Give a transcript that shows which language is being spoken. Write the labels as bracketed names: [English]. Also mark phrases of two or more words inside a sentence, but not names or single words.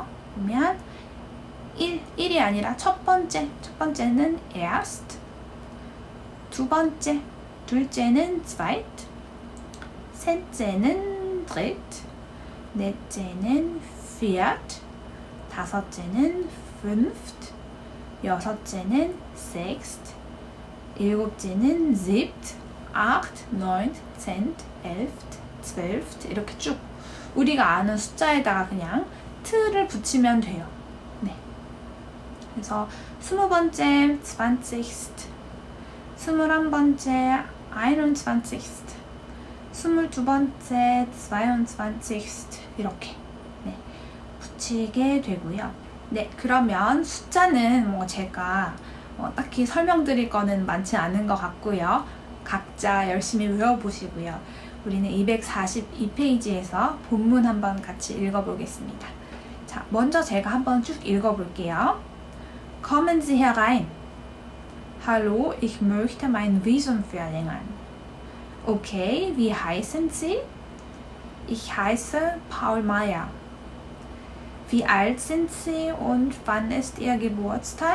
[Korean] 보면 1이 아니라 첫 번째는 erst, 둘째는 zweit, 셋째는 dritt, 넷째는 viert, 다섯째는 fünft, 여섯째는 sixth, 일곱째는 [German] siebte, acht, neunt, zehnt, elft, zwölft [Korean] 이렇게 쭉 우리가 아는 숫자에다가 그냥 트를 붙이면 돼요. 네. 그래서 20번째 zwanzigst, 21번째 einundzwanzigst, 22번째 zweiundzwanzigst 이렇게 네, 붙이게 되고요. 네, 그러면 숫자는 뭐 제가 딱히 설명드릴 거는 많지 않은 것 같고요. 각자 열심히 외워보시고요. 우리는 242페이지에서 본문 한번 같이 읽어보겠습니다. 자, 먼저 제가 한번 쭉 읽어볼게요. [German] Kommen Sie herein. Hallo, ich möchte mein Visum verlängern. Okay, wie heißen Sie? Ich heiße Paul Meyer. Wie alt sind Sie und wann ist Ihr Geburtstag?